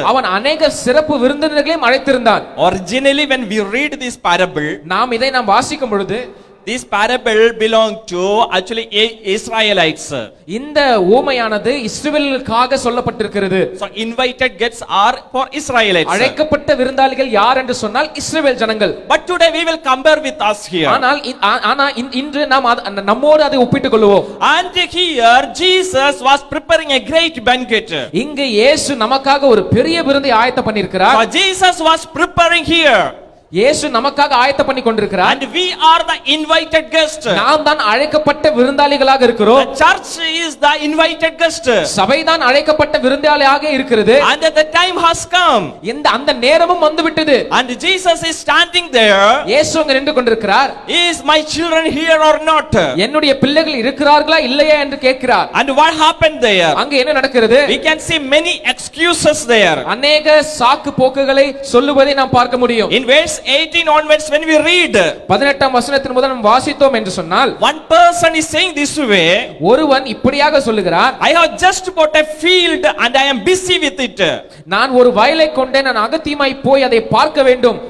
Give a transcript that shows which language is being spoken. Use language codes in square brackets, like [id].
[ta] அவன் அநேக சிறப்பு விருந்தினர்களையும் அழைத்திருந்தான். [en] Originally when we read this parable, [ta] இதை நாம் வாசிக்கும் பொழுது, [en] this parable belonged to actually Israelites. [ta] இந்த ஊமையானது இஸ்ரவேலுக்காக சொல்லப்பட்டிருக்கிறது. [en] So invited guests are for Israelites. [ta] அழைக்கப்பட்ட விருந்தாளிகள் யார் என்று சொன்னால் இஸ்ரவேல் ஜனங்கள். [en] But today we will compare with us here. [ta] ஆனால் இன்று நாம் நம்மோடு அதை ஒப்பிட்டுக் கொள்வோம். [en] And here Jesus was preparing a great banquet. [ta] இங்கு இயேசு நமக்காக ஒரு பெரிய விருந்தை ஆயத்தம் பண்ணியிருக்கிறார். [en] So Jesus was preparing here. [ta] இயேசு நமக்காக ஆயத்த பண்ணி கொண்டிருக்கிறார். [en] And we are the invited guest. [ta] நாம் தான் அழைக்கப்பட்ட விருந்தாளிகளாக இருக்கிறோம். [en] The church is the invited guest. [ta] சபை தான் அழைக்கப்பட்ட விருந்தாளியாக இருக்கிறது. [en] And the time has come. [ta] அந்த நேரமும் வந்துவிட்டது. [en] And Jesus is standing there. [ta] இயேசு அங்க நின்று கொண்டிருக்கிறார். [en] Is my children here or not? [ta] என்னுடைய பிள்ளைகள் இருக்கிறார்களா இல்லையா என்று கேட்கிறார். [en] And what happened there? [ta] அங்க என்ன நடக்கிறது? [en] We can see many excuses there. [ta] அநேக சாக்கு போக்குகளை சொல்லுவதை நாம் பார்க்க முடியும். [en] In verse 18 onwards when we read, [ta] 18ஆம் வசனத்தின் முதல் நாம் வாசித்தோம் என்று சொன்னால், [en] one person is saying this way, [ta] ஒருவன் இப்படியாக சொல்லுகிறார், [en] I have just bought a field and I am busy with it. [ta] நான் ஒரு வயலை கொண்டேன், நான் அகத்தியமாய் போய் அதை பார்க்க வேண்டும்.